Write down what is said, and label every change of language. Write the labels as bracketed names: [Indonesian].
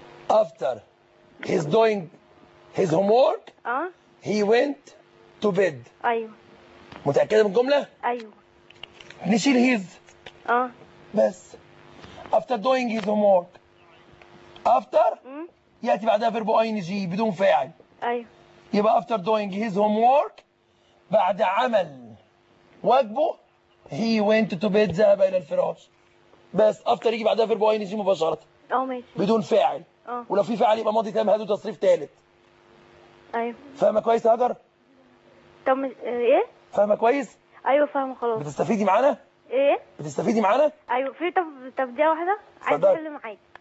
[English] After he's doing his homework, he went to bed. [Arabic] أيوه. متأكدة من الجملة؟ أيوه. نشيل his. بس. [English] After doing his homework. [Arabic] After يأتي بعدها فيربو ING بدون فاعل. أيوه. يبقى [English] after doing his homework [Arabic] بعد عمل واجبه [English] he went to bed، [Arabic] ذهب إلى الفراش. بس افتر يجي بعدها فيرب اي ان جي مباشره. ماشي. بدون فاعل. ولو في فاعل يبقى ماضي تام هدو تصريف ثالث. ايوه. فاهمه كويس يا هاجر؟ طب ايه؟ فاهمه كويس؟ ايوه فاهمه خلاص. بتستفيدي معانا؟ ايه؟ بتستفيدي معانا؟ ايوه. في طب دي واحده عايز تحل معاك.